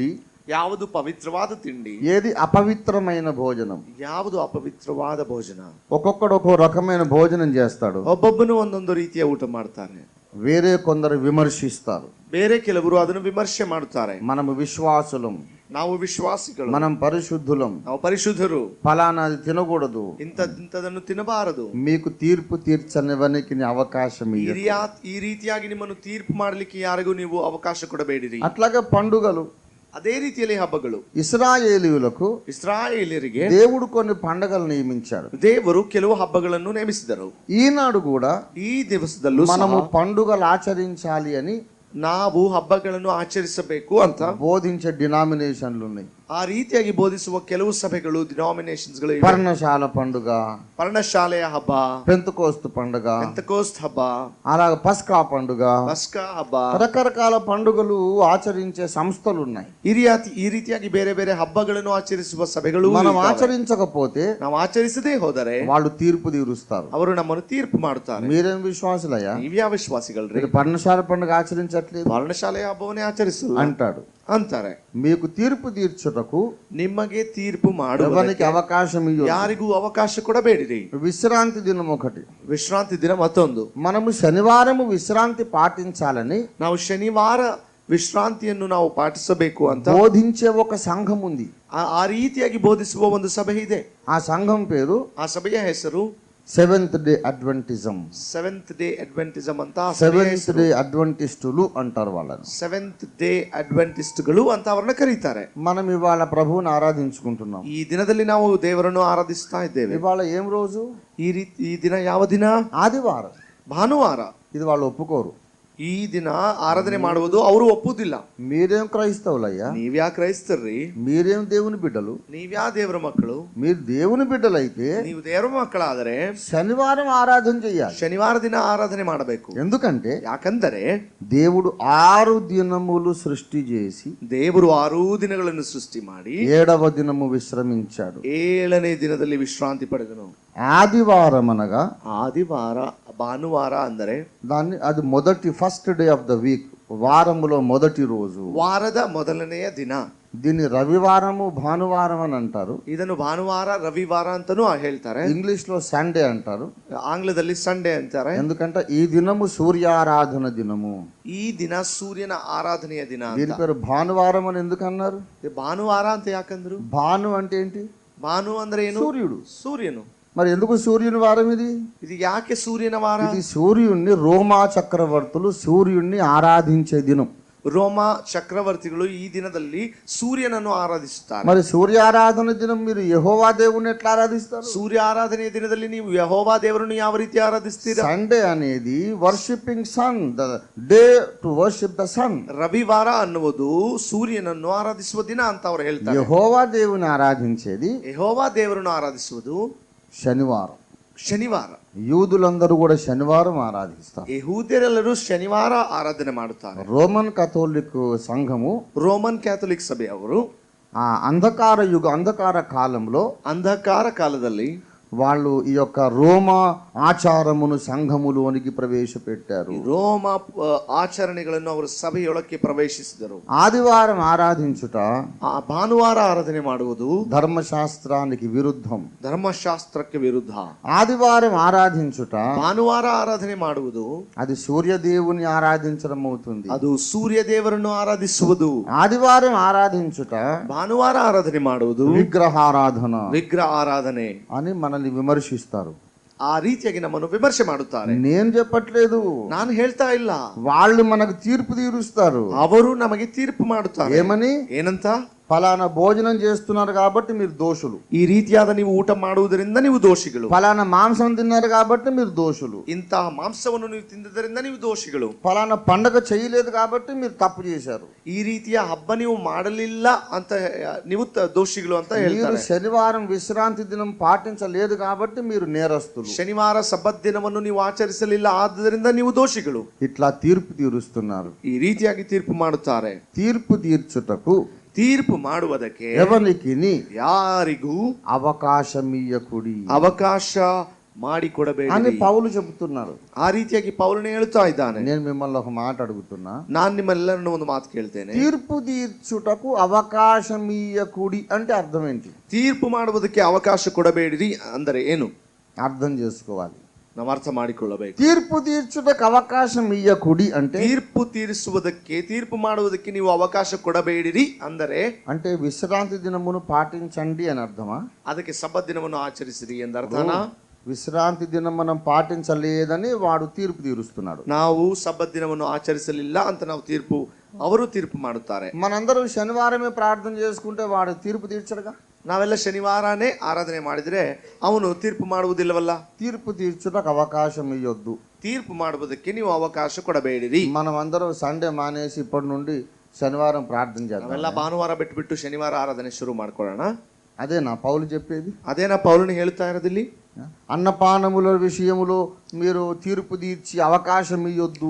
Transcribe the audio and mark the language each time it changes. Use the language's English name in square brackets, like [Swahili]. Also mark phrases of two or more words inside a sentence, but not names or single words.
[Kannada] ಯಾವುದು ಪವಿತ್ರವಾದ ತಿಂಡಿ, [Telugu] ఏది అపవిత్రమైన భోజనం, [Kannada] ಯಾವುದು ಅಪವಿತ್ರವಾದ ಭೋಜನ. [Telugu] ఒక్కొక్కడు ఒక్కో రకమైన భోజనం చేస్తాడు. [Kannada] ಒಬ್ಬೊಬ್ಬನು ಒಂದೊಂದು ರೀತಿಯ ಊಟ ಮಾಡ್ತಾನೆ. [Telugu] వేరే కొందరు విమర్శిస్తారు. [Kannada] ಬೇರೆ ಕೆಲವರು ಅದನ್ನು ವಿಮರ್ಶೆ ಮಾಡುತ್ತಾರೆ. [Telugu] మనము విశ్వాసులం, [Kannada] ನಾವು ವಿಶ್ವಾಸಿಗಳು, [Telugu] మనం పరిశుద్ధులం, [Kannada] ನಾವು ಪರಿಶುದ್ಧರು, [Telugu] ఫలానాది తినకూడదు, [Kannada] ಇಂಥದನ್ನು ತಿನ್ನಬಾರದು, [Telugu] మీకు తీర్పు తీర్చనివనికి అవకాశం ఇయ్యదు. [Kannada] ಈ ರೀತಿಯಾಗಿ ನಿಮ್ಮನ್ನು ತೀರ್ಪು ಮಾಡಲಿಕ್ಕೆ ಯಾರಿಗೂ ನೀವು ಅವಕಾಶ ಕೊಡಬೇಡಿರಿ. [Telugu] అట్లాగే పండుగలు, [Kannada] ಅದೇ ರೀತಿಯಲ್ಲಿ ಹಬ್ಬಗಳು. [Telugu] ఇశ్రాయేలీయులకు [Kannada] ಇಸ್ರಾಯೇಲರಿಗೆ [Telugu] దేవుడు కొన్ని పండుగలు నియమించాడు. [Kannada] ದೇವರು ಕೆಲವು ಹಬ್ಬಗಳನ್ನು ನೇಮಿಸಿದರು. [Telugu] ఈనాడు కూడా [Kannada] ಈ ದಿವಸದಲ್ಲೂ [Telugu] మనము పండుగలు ఆచరించాలి అని [Kannada] ನಾವು ಹಬ್ಬಗಳನ್ನು ಆಚರಿಸಬೇಕು ಅಂತ [Telugu] బోధించే డినామినేషన్లు ఉన్నాయి. [Kannada] ಆ ರೀತಿಯಾಗಿ ಬೋಧಿಸುವ ಕೆಲವು ಸಭೆಗಳು, ಡಿನಾಮಿನೇಷನ್ಸ್ ಗಳು, [Telugu] పర్ణశాల పండుగ, [Kannada] ಪರ್ಣಶಾಲೆಯ ಹಬ್ಬ, [Telugu] పెంతకోస్తు పండుగ, [Kannada] ಪೆಂತೆಕೋಸ್ತ್ ಹಬ್ಬ, [Telugu] అలాగే పస్కా పండుగ, [Kannada] ಪಸ್ಕಾ ಹಬ್ಬ, [Telugu] రకరకాల పండుగలు ఆచరించే సంస్థలు ఉన్నాయి. [Kannada] ಈ ರೀತಿಯಾಗಿ ಬೇರೆ ಬೇರೆ ಹಬ್ಬಗಳನ್ನು ಆಚರಿಸುವ ಸಭೆಗಳು [Telugu] మనం [Kannada] ಇದ್ದಾವೆ. [Telugu] ఆచరించకపోతే [Kannada] ನಾವು ಆಚರಿಸದೇ ಹೋದರೆ [Telugu] వాళ్ళు తీర్పు తీరుస్తారు. [Kannada] ಅವರು ನಮ್ಮನ್ನು ತೀರ್ಪು ಮಾಡುತ್ತಾರೆ. [Telugu] మీరేం విశ్వాసులయ్యా, [Kannada] ನೀವ್ಯಾವ ವಿಶ್ವಾಸಿಗಳ್ರಿ? [Telugu] మీరు పర్ణశాల పండుగ ఆచరించట్లేదు [Kannada] ಪರ್ಣಶಾಲೆಯ ಹಬ್ಬವನ್ನೇ ಆಚರಿಸಲ್ಲ [Telugu] అంటాడు. [Kannada] ಅಂತಾರೆ. [Telugu] మీకు తీర్పు తీర్చుటకు [Kannada] ನಿಮಗೆ ತೀರ್ಪು [Telugu] ఎవరికి [Kannada] ಮಾಡುವುದಕ್ಕೆ [Telugu] అవకాశం ఇవ్వదు. [Kannada] ಯಾರಿಗೂ ಅವಕಾಶ ಕೊಡಬೇಡಿರಿ. [Telugu] విశ్రాంతి దినం ఒకటి, [Kannada] ವಿಶ್ರಾಂತಿ ದಿನ ಮತ್ತೊಂದು. [Telugu] మనము శనివారము విశ్రాంతి పాటించాలని [Kannada] ನಾವು ಶನಿವಾರ ವಿಶ್ರಾಂತಿಯನ್ನು ನಾವು ಪಾಟಿಸಬೇಕು ಅಂತ [Telugu] బోధించే ఒక సంఘం ఉంది. [Kannada] ಆ ರೀತಿಯಾಗಿ ಬೋಧಿಸುವ ಒಂದು ಸಭೆ ಇದೆ. [Telugu] ఆ సంఘం పేరు [Kannada] ಆ ಸಭೆಯ ಹೆಸರು [Telugu] సెవెంత్ డే అడ్వెంటిజం. [Kannada] ಸೆವೆಂತ್ ಡೇ ಅಡ್ವೆಂಟಿಸಂ ಅಂತ. [Telugu] సెవెంత్ డే అడ్వెంటిస్టులు అంటారు వాళ్ళని. [Kannada] ಸೆವೆಂತ್ ಡೇ ಅಡ್ವೆಂಟಿಸ್ಟ್ಗಳು ಅಂತ ಅವರನ್ನ ಕರೀತಾರೆ. [Telugu] మనం ఇవాళ ప్రభువుని ఆరాధించుకుంటున్నాం. [Kannada] ಈ ದಿನದಲ್ಲಿ ನಾವು ದೇವರನ್ನು ಆರಾಧಿಸ್ತಾ ಇದ್ದೇವೆ. [Telugu] ఇవాళ ఏం రోజు? [Kannada] ಈ ದಿನ ಯಾವ ದಿನ? [Telugu] ఆదివారం. [Kannada] ಭಾನುವಾರ. [Telugu] ఇది వాళ్ళు ఒప్పుకోరు. [Kannada] ಈ ದಿನ ಆರಾಧನೆ ಮಾಡುವುದು ಅವರು ಒಪ್ಪುದಿಲ್ಲ. [Telugu] మీరేం క్రైస్తవులయ్యా, [Kannada] ನೀವ್ಯಾ ಕ್ರೈಸ್ತರ್ರಿ, [Telugu] మీరేం దేవుని బిడ్డలు, [Kannada] ನೀವ್ಯಾ ದೇವರ ಮಕ್ಕಳು. [Telugu] మీరు దేవుని బిడ్డలైతే [Kannada] ನೀವು ದೇವರ ಮಕ್ಕಳಾದರೆ [Telugu] శనివారం ఆరాధన చెయ్యాలి. [Kannada] ಶನಿವಾರ ದಿನ ಆರಾಧನೆ ಮಾಡಬೇಕು. [Telugu] ఎందుకంటే [Kannada] ಯಾಕಂದರೆ [Telugu] దేవుడు 6 దినములు సృష్టి చేసి [Kannada] ದೇವರು 6 ದಿನಗಳನ್ನು ಸೃಷ್ಟಿ ಮಾಡಿ [Telugu] 7వ దినము విశ్రమించాడు. [Kannada] 7ನೇ ದಿನದಲ್ಲಿ ವಿಶ್ರಾಂತಿ ಪಡೆದನು. [Telugu] ఆదివారం అనగా [Kannada] ಆದಿವಾರ, ಭಾನುವಾರ ಅಂದರೆ [Telugu] దాన్ని అది మొదటి [English] first day of the week, [Telugu] వారములో మొదటి రోజు. [Kannada] ವಾರದ ಮೊದಲನೆಯ ದಿನ. [Telugu] దీన్ని రవివారము భానువారం అని అంటారు. [Kannada] ಇದನ್ನು ಭಾನುವಾರ, ರವಿವಾರ ಅಂತಾನೂ ಹೇಳ್ತಾರೆ. [Telugu] ఇంగ్లీష్ లో సండే అంటారు, [Kannada] ಆಂಗ್ಲದಲ್ಲಿ ಸಂಡೇ ಅಂತಾರೆ. [Telugu] ఎందుకంటే ఈ దినము సూర్యారాధన దినము. [Kannada] ಈ ದಿನ ಸೂರ್ಯನ ಆರಾಧನೆಯ ದಿನ. [Telugu] దీని పేరు భానువారం అని ఎందుకు అన్నారు? [Kannada] ಭಾನುವಾರ ಅಂತ ಯಾಕಂದ್ರು? [Telugu] భాను అంటే ఏంటి? [Kannada] ಭಾನು ಅಂದ್ರೆ ಏನು? [Telugu] సూర్యుడు. [Kannada] ಸೂರ್ಯನು. [Telugu] మరి ఎందుకు సూర్యుని వారం ఇది? [Kannada] ఇది ಯಾಕೆ ಸೂರ್ಯನ ವಾರ? [Telugu] ఇది సూర్యుణ్ణి రోమా చక్రవర్తులు సూర్యుణ్ణి ఆరాధించే దినం. [Kannada] ರೋಮ ಚಕ್ರವರ್ತಿಗಳು ಈ ದಿನದಲ್ಲಿ ಸೂರ್ಯನನ್ನು ಆರಾಧಿಸುತ್ತಾರೆ. [Telugu] మరి సూర్యారాధన దినం మీరు యెహోవా దేవుని ఎట్లా ఆరాధిస్తారు? [Kannada] ಸೂರ್ಯ ಆರಾಧನೆಯ ದಿನದಲ್ಲಿ ನೀವು ಯೆಹೋವಾ ದೇವರನ್ನು ಯಾವ ರೀತಿ ಆರಾಧಿಸ್ತೀರಾ? [English] సండే అనేది worshipping sun, the day to worship the sun. [Kannada] ರವಿವಾರ ಅನ್ನುವುದು ಸೂರ್ಯನನ್ನು ಆರಾಧಿಸುವ ದಿನ ಅಂತ ಅವರು ಹೇಳ್ತಾರೆ. [Telugu] యెహోవా దేవుని ఆరాధించేది [Kannada] ಯೆಹೋವಾ ದೇವರನ್ನು ಆರಾಧಿಸುವುದು [Telugu] శనివారం. [Kannada] ಶನಿವಾರ. [Telugu] యూదులందరూ కూడా శనివారం ఆరాధిస్తారు. [Kannada] ಯಹೂದ್ಯರೆಲ್ಲರೂ ಶನಿವಾರ ಆರಾಧನೆ ಮಾಡುತ್ತಾರೆ. [Telugu] రోమన్ కథోలిక్ సంఘము, [Kannada] ರೋಮನ್ ಕ್ಯಾಥೋಲಿಕ್ ಸಭೆಯವರು [Telugu] ఆ అంధకార కాలంలో, [Kannada] ಅಂಧಕಾರ ಕಾಲದಲ್ಲಿ [Telugu] వాళ్ళు ఈ యొక్క రోమా ఆచారమును సంఘములోనికి ప్రవేశపెట్టారు. [Kannada] ರೋಮ ಆಚರಣೆಗಳನ್ನು ಅವರು ಸಭೆಯೊಳಕ್ಕೆ ಪ್ರವೇಶಿಸಿದರು. [Telugu] ఆదివారం ఆరాధించుట, [Kannada] ಆ ಭಾನುವಾರ ಆರಾಧನೆ ಮಾಡುವುದು [Telugu] ధర్మశాస్త్రానికి విరుద్ధం. [Kannada] ಧರ್ಮಶಾಸ್ತ್ರಕ್ಕೆ ವಿರುದ್ಧ. [Telugu] ఆదివారం ఆరాధించుట, [Kannada] ಭಾನುವಾರ ಆರಾಧನೆ ಮಾಡುವುದು [Telugu] అది సూర్యదేవుని ఆరాధించడం అవుతుంది. [Kannada] ಅದು ಸೂರ್ಯ ದೇವರನ್ನು ಆರಾಧಿಸುವುದು. [Telugu] ఆదివారం ఆరాధించుట, [Kannada] ಭಾನುವಾರ ಆರಾಧನೆ ಮಾಡುವುದು [Telugu] విగ్రహారాధన [Kannada] ವಿಗ್ರಹ ಆರಾಧನೆ [Telugu] అని మనల్ని విమర్శిస్తారు. [Kannada] ಆ ರೀತಿಯಾಗಿ ನಮ್ಮನ್ನು ವಿಮರ್ಶೆ ಮಾಡುತ್ತಾರೆ. [Telugu] నేను చెప్పట్లేదు, [Kannada] ನಾನು ಹೇಳ್ತಾ ಇಲ್ಲ. [Telugu] వాళ్ళు మనకు తీర్పు తీరుస్తారు. [Kannada] ಅವರು ನಮಗೆ ತೀರ್ಪು ಮಾಡುತ್ತಾರೆ. [Telugu] ఏమని? [Kannada] ಏನಂತ? [Telugu] ఫలానా భోజనం చేస్తున్నారు కాబట్టి మీరు దోషులు, [Kannada] ಈ ರೀತಿಯಾದ ನೀವು ಊಟ ಮಾಡುವುದರಿಂದ ನೀವು ದೋಷಿಗಳು. [Telugu] ఫలానా మాంసం తిన్నారు కాబట్టి మీరు దోషులు, [Kannada] ಇಂತಹ ಮಾಂಸವನ್ನು ನೀವು ತಿಂದದರಿಂದ ನೀವು ದೋಷಿಗಳು. [Telugu] ఫలానా పండగ చేయలేదు కాబట్టి మీరు తప్పు చేశారు, [Kannada] ಈ ರೀತಿಯ ಹಬ್ಬ ನೀವು ಮಾಡಲಿಲ್ಲ ಅಂತ ನೀವು ದೋಷಿಗಳು ಅಂತ [Telugu] మీరు [Kannada] ಹೇಳ್ತಾರೆ. [Telugu] శనివారం విశ్రాంతి దినం పాటించలేదు కాబట్టి మీరు నేరస్తులు. [Kannada] ಶನಿವಾರ ಸಬ್ಬತ್ ದಿನವನ್ನು ನೀವು ಆಚರಿಸಲಿಲ್ಲ, ಆದ್ದರಿಂದ ನೀವು ದೋಷಿಗಳು. [Telugu] ఇట్లా తీర్పు తీరుస్తున్నారు. [Kannada] ಈ ರೀತಿಯಾಗಿ ತೀರ್ಪು ಮಾಡುತ್ತಾರೆ. [Telugu] తీర్పు తీర్చుటకు [Kannada] ತೀರ್ಪು ಮಾಡುವುದಕ್ಕೆ [Telugu] ఎవరికి [Kannada] ಯಾರಿಗೂ [Telugu] అవకాశమియ్యకుడి [Kannada] ಅವಕಾಶ [Telugu] అని [Kannada] ಮಾಡಿಕೊಡಬೇಡಿ [Telugu] పౌలు చెబుతున్నారు. [Kannada] ಆ ರೀತಿಯಾಗಿ ಪೌಲನೇ ಹೇಳ್ತಾ ಇದ್ದಾನೆ. [Telugu] నేను మిమ్మల్ని ఒక మాట అడుగుతున్నా, [Kannada] ನಾನು ನಿಮ್ಮೆಲ್ಲರನ್ನು ಒಂದು ಮಾತು ಕೇಳ್ತೇನೆ. [Telugu] తీర్పు తీర్చుటకు అవకాశమియ్యకుడి అంటే అర్థం ఏంటి? [Kannada] ತೀರ್ಪು ಮಾಡುವುದಕ್ಕೆ ಅವಕಾಶ ಕೊಡಬೇಡಿರಿ ಅಂದರೆ ಏನು? [Telugu] అర్థం చేసుకోవాలి. [Kannada] ನಾವು ಅರ್ಥ ಮಾಡಿಕೊಳ್ಳಬೇಕು. [Telugu] తీర్పు తీర్చుటకు అవకాశం ఇయ్యకుడి అంటే [Kannada] ತೀರ್ಪು ತೀರಿಸುವುದಕ್ಕೆ, ತೀರ್ಪು ಮಾಡುವುದಕ್ಕೆ ನೀವು ಅವಕಾಶ ಕೊಡಬೇಡಿರಿ ಅಂದರೆ [Telugu] అంటే విశ్రాంతి దినమును పాటించండి అని అర్థమా? [Kannada] ಅದಕ್ಕೆ ಸಬ್ಬತ್ ದಿನವನ್ನು ಆಚರಿಸಿರಿ ಎಂದರ್ಥನಾ? [Telugu] విశ్రాంతి దినం మనం పాటించలేదని వాడు తీర్పు తీరుస్తున్నాడు. [Kannada] ನಾವು ಸಬ್ಬತ್ ದಿನವನ್ನು ಆಚರಿಸಲಿಲ್ಲ ಅಂತ ಅವರು ತೀರ್ಪು ಮಾಡುತ್ತಾರೆ. [Telugu] మనందరం శనివారమే ప్రార్థన చేసుకుంటే వాడు తీర్పు తీర్చడుగా. [Kannada] ನಾವೆಲ್ಲ ಶನಿವಾರನೇ ಆರಾಧನೆ ಮಾಡಿದ್ರೆ ಅವನು ತೀರ್ಪು ಮಾಡುವುದಿಲ್ಲವಲ್ಲ. [Telugu] తీర్పు తీర్చుటకు అవకాశం ఇవ్వద్దు. [Kannada] ತೀರ್ಪು ಮಾಡುವುದಕ್ಕೆ ನೀವು ಅವಕಾಶ ಕೊಡಬೇಡಿರಿ. [Telugu] మనం అందరం సండే మానేసి ఇప్పటి నుండి శనివారం ప్రార్థన చేద్దాం. [Kannada] ನಾವೆಲ್ಲ ಭಾನುವಾರ ಬಿಟ್ಟು ಶನಿವಾರ ಆರಾಧನೆ ಶುರು ಮಾಡ್ಕೊಳ್ಳೋಣ. [Telugu] అదేనా పౌలు చెప్పేది? [Kannada] ಅದೇನಾ ಪೌಲನು ಹೇಳ್ತಾ ಇರೋದಿಲ್ಲಿ? [Telugu] అన్నపానముల విషయములో మీరు తీర్పు తీర్చి అవకాశం ఇవ్వద్దు.